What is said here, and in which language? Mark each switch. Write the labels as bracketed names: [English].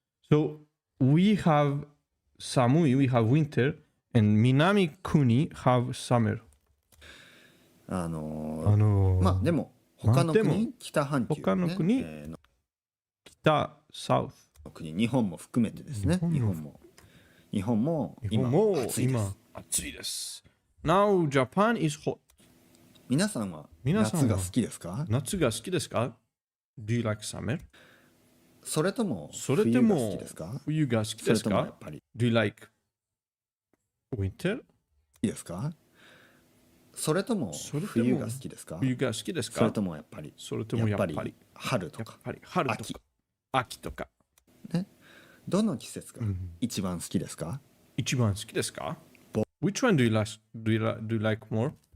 [English] So we have 寒い、we have winter, and 南国 have summer. [Japanese] まあでも他の国、北半球、ね、他の国、北、サウス。日本も含めてですね。日本も今暑いです。暑いです。 [English] Now Japan is hot. [Japanese] 皆さんは夏が好きですか？夏が好きですか？ [English] Do you like summer? [Japanese] それとも冬が好きですか？冬が好きですか？ [English] Do you like winter? [Japanese] 好きですか？それとも冬が好きですか？冬が好きですか？それともやっぱり春とか秋とかね。どの季節が一番好きですか？一番好きですか？ [English] Which one do you like more?